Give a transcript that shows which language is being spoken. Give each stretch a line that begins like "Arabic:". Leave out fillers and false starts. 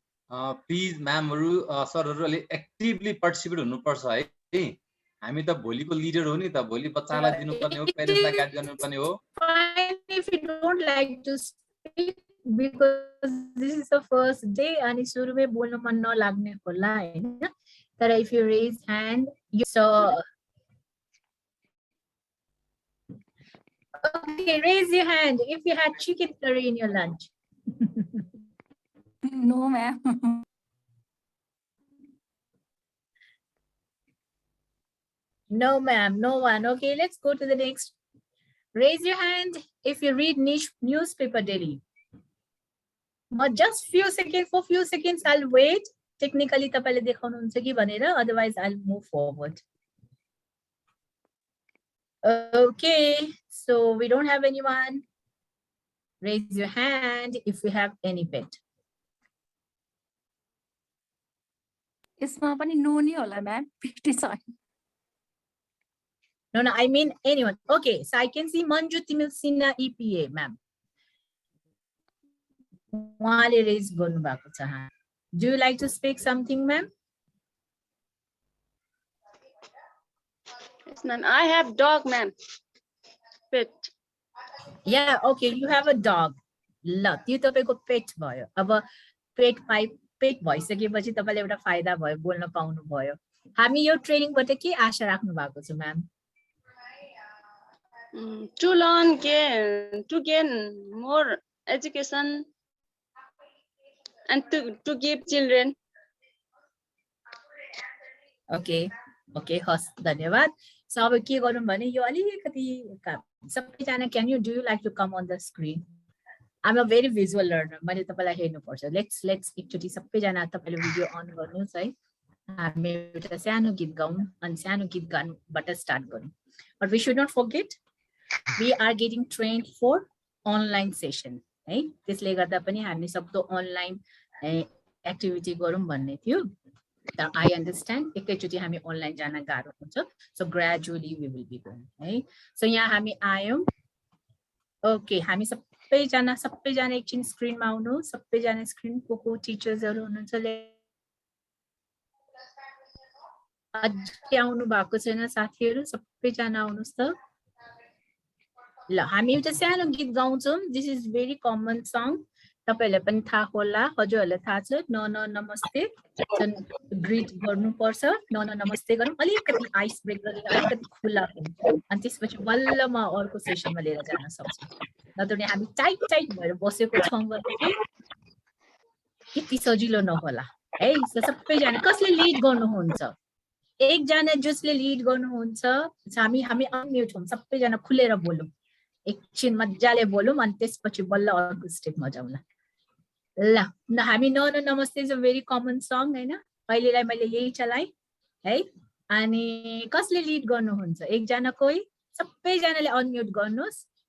Nepali: Please म्यामहरु सरहरु अलि actively participate हुनुपर्छ है हामी त भोलिको लिडर हो नि त भोलि बच्चालाई दिनुपर्ने हो पेरेन्ट्सलाई गाइड गर्नुपर्ने हो
English: fine if you don't like to speak because this is the first day
Nepali: अनि सुरुमै बोल्न मन नलाग्ने होला हैन तर
English: if you raise hand you so okay raise your hand if you had chicken curry in your lunch no ma'am no ma'am no one okay let's go to the next raise your hand if you read newspaper daily just few seconds for few seconds I'll wait technically
Nepali: तपाईले देखाउनुहुन्छ कि भनेर
English: otherwise I'll move forward okay so we don't have anyone raise your hand if you have any pet
Nepali: यसमा पनि no नि होला ma'am 50 छैन
English: No, I mean anyone. Okay, so I can see Manju Timil Sinha EPA, ma'am.
Nepali: उहाँले raise गर्नु भएको छ hand.
English: Do you like to speak something, ma'am? Yes, ma'am. I have dog, ma'am. Pet. Yeah, okay, you have a dog.
Nepali: ल त्यो तपाईको पेट भयो. अब पेट भइसकेपछि तपाईले एउटा फाइदा भयो, बोल्न पाउनु भयो. हामी यो ट्रेनिङबाट के आशा राख्नु भएको छ ma'am?
English: To learn, to gain more education and to give children.
Nepali: Okay, हस् धन्यवाद.
English: So
Nepali: अब के गरौँ भने यो अलिकति सबैजना
English: do you like to come on the screen? I'm a very visual learner.
Nepali: मैले तपाईलाई हेर्नु पर्छ. Let's एकचोटी सबैजना तपाईले भिडियो अन गर्नुस् है. हामी एउटा सानो गीत गाउँ अनि सानो गीत गानबाट स्टार्ट गरौँ.
English: But we should not forget we are getting trained for online session है.
Nepali: त्यसले गर्दा पनि हामी सक्दो अनलाइन एक्टिभिटी गरौँ भन्ने थियो.
English: I understand
Nepali: एकैचोटी हामी अनलाइन जान गाह्रो हुन्छ.
English: So gradually we will be going है.
Nepali: So यहाँ हामी आयौँ. Okay, हामी सबैजना एकछिन स्क्रिनमा आउनु. सबैजना स्क्रिन को टिचर्सहरु हुनुहुन्छ अझै आउनु भएको छैन साथीहरु. सबैजना आउनुस् त. ल हामी एउटा सानो गीत गाउँछौँ.
English: This is very common song.
Nepali: तपाईहरुलाई पनि थाहा होला, हजुरहरुलाई थाहा छ. न नमस्ते ग्रीट गर्नु पर्छ. न नमस्ते गरौँ. अलिकति आइस ब्रेक गरेर अलिकति खुला हुन्छ. अनि त्यसपछि बल्ल म अर्को सेसनमा लिएर जान सक्छु. नत्र हामी टाइट भएर बसेको छौं भने त्यति सजिलो नहोला है. सबैजना कसले लिड गर्नुहुन्छ? एकजना जसले लिड गर्नुहुन्छ. हामी अनम्युट हौं. सबैजना खुलेर बोलौँ. एकछिन मजाले बोलौँ अनि त्यसपछि बल्ल अर्को स्टेपमा जाउँला. ल हामी न नमस्ते
English: is a very common song
Nepali: हैन. अहिलेलाई मैले यही चलाए है. अनि कसले लिड गर्नुहुन्छ? एकजना कोही. सबैजनाले अनम्युट गर्नुस्.